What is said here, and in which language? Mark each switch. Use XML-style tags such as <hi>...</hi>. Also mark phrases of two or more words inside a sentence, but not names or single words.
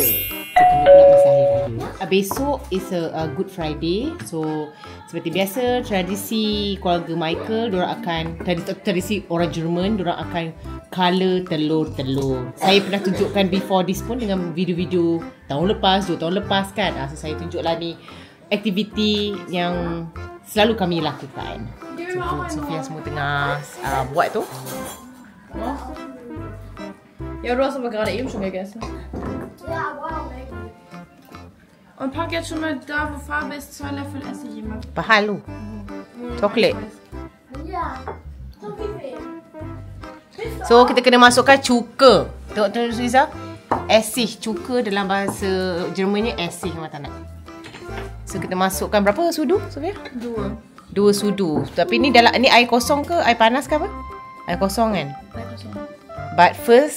<ms>Kita kena pula masa hari raya.</ms> <en>Besok is a Good Friday.</en> <ms>So seperti biasa tradisi keluarga Michael, diorang akan tradisi orang Jerman, diorang akan color telur-telur. Saya pernah tunjukkan</ms> <en>before this</en> <ms>pun dengan video-video tahun lepas, 2 tahun lepas kan. So saya tunjuklah ni aktiviti yang selalu kami lakukan. So Sofia semua tengah buat tu.</ms> <de>Ja, du hast aber gerade eben schon gegessen. Ja, wow, Und pack jetzt schon mal da, wo Farbe ist, 2 Löffel Essig immer.</de> <ms>Pahalu. Coklat.</ms> <de>ja. So viel.</de> <ms>So kita kena masukkan cuka. Tengok Suiza. Essig, cuka dalam bahasa Jermannya Essig macam nak. So kita masukkan berapa sudu Sofia? 2. 2 sudu. Tapi ni dalam ni air kosong ke air panas ke apa? Air kosong kan?</ms> <en>But first</en>